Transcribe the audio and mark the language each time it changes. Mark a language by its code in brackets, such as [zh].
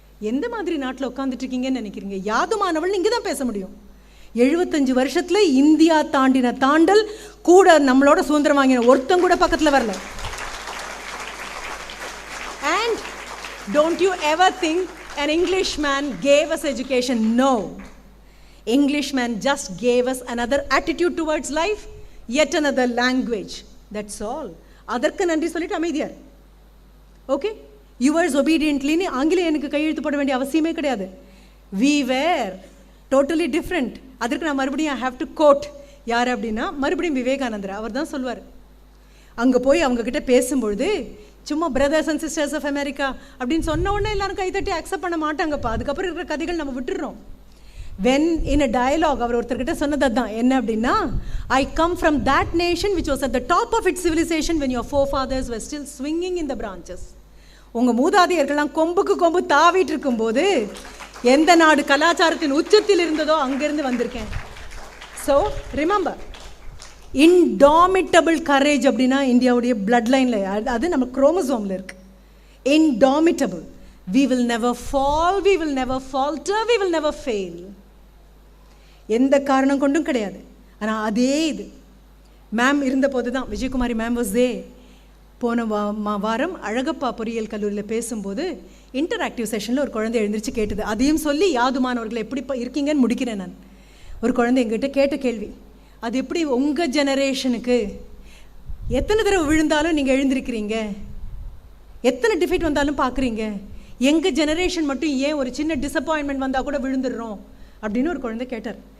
[ta] எந்த மாதிரி நாட்டில் உட்காந்துட்டு இருக்கீங்கன்னு நினைக்கிறீங்க? யாதுமானவள் இங்கே தான் பேச முடியும். 75 வருஷத்தில் இந்தியா தாண்டின தாண்டல் கூட நம்மளோட சுதந்திரம் வாங்கின ஒருத்தம் கூட பக்கத்தில் வரல. [en] And don't you ever think an Englishman gave us education. No. Englishman just gave us another attitude towards life, yet another language. That's all. [ta] அதற்கு நன்றி சொல்லிட்டு அமைதியார். ஓகே, யுவர்ஸ் ஒபீடியன்ட்லின்னு ஆங்கிலேயனுக்கு கையெழுத்து போட வேண்டிய அவசியமே கிடையாது. [en] we were totally different. [ta] அதற்கு நான் மறுபடியும் [en] I have to quote [ta] யார் அப்படின்னா மறுபடியும் விவேகானந்தர். அவர் தான் சொல்வார், அங்கே போய் அவங்கக்கிட்ட பேசும்பொழுது சும்மா [en] brothers and sisters of America [ta] அப்படின்னு சொன்ன உடனே எல்லாரும் கைத்தட்டி அக்செப்ட் பண்ண மாட்டாங்கப்பா. அதுக்கப்புறம் இருக்கிற கதைகள் நம்ம விட்டுடுறோம். [en] when in a dialogue [ta] அவர் ஒருத்தர்கிட்ட சொன்னது தான் என்ன அப்படின்னா, [en] I come from that nation which was at the top of its civilisation when your forefathers were still swinging in the branches. [ta] உங்கள் மூதாதையர்கள்லாம் கொம்புக்கு கொம்பு தாவிட்டு இருக்கும்போது எந்த நாடு கலாச்சாரத்தின் உச்சத்தில் இருந்ததோ அங்கேருந்து வந்திருக்கேன். [en] so remember, [ta] இன்டாமிட்டபிள் கரேஜ் அப்படின்னா இந்தியாவுடைய பிளட் லைனில் அது நம்ம குரோமோசோமில் இருக்குது. [en] Indomitable. we will never fall, we will never falter, we will never fail. [ta] எந்த காரணம் கொண்டும் கிடையாது. ஆனால் அதே இது மேம் இருந்தபோது தான், விஜயகுமாரி மேம் வாஸ் தே. போன வாரம் அழகப்பா பொறியியல் கல்லூரியில் பேசும்போது இன்டராக்டிவ் செஷனில் ஒரு குழந்தை எழுந்திரிச்சு கேட்டது. அதையும் சொல்லி யாதுமானவர்கள் எப்படி இருக்கீங்கன்னு முடிக்கிறேன் நான். ஒரு குழந்தை எங்கிட்ட கேட்ட கேள்வி, அது எப்படி உங்கள் ஜெனரேஷனுக்கு எத்தனை தடவை விழுந்தாலும் நீங்கள் எழுந்திருக்கிறீங்க, எத்தனை டிஃபெக்ட் வந்தாலும் பார்க்குறீங்க, எங்கள் ஜெனரேஷன் மட்டும் ஏன் ஒரு சின்ன டிசப்பாயின்மெண்ட் வந்தால் கூட விழுந்துடுறோம் அப்படின்னு ஒரு குழந்தை கேட்டார்.